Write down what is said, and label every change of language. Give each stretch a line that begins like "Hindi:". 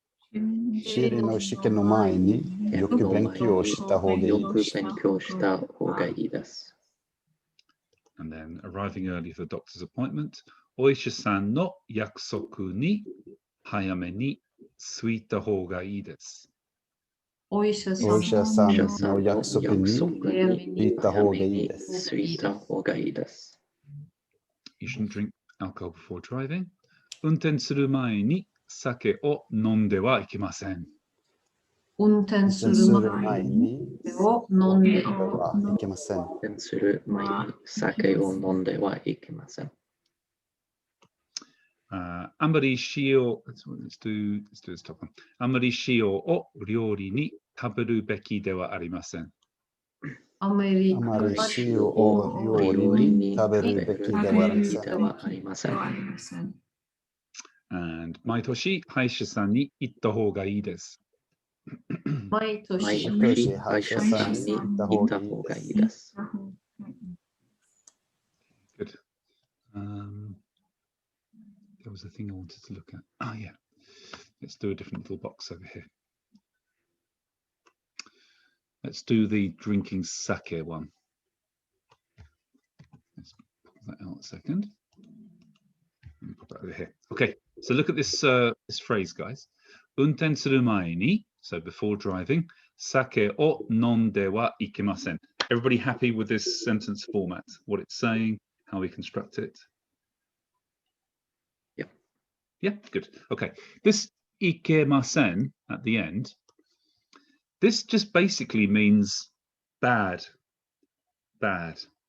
Japanese: シリの試験の前によく勉強した方がいい。よく勉強した方がいいです。
English: And then arriving early for the doctor's appointment.
Japanese: お医者さんの約束に早めに着いた方がいいです。お医者お医者さんの約束にに行った方がいいです。着いた方がいいです。
English: You shouldn't drink alcohol before driving.
Japanese: 運転する前に酒を飲んではいけません。運転する前にを飲んではいけません。運転する前に酒を飲んではいけません。あんまり塩、
English: let's do this top one.
Japanese: あんまり塩を料理に食べるべきではありません。アメリカあまり塩を料理に食べるべきではありません。 And 毎年歯医者さんに行った方がいいです。毎年歯医者さんに行った方がいいです。
English: Good. There was a thing I wanted to look at. Oh, yeah. Let's do a different little box over here. Let's do the drinking sake one. Let's pull that out a second. Let me put that over here. Okay, so look at this this phrase, guys.
Japanese: 運転する前に,
English: so before driving,
Japanese: 酒を飲んではいけません.
English: Everybody happy with this sentence format? What it's saying, how we construct it? Yeah, good. Okay, this ikemasen at the end, this just basically means bad, bad.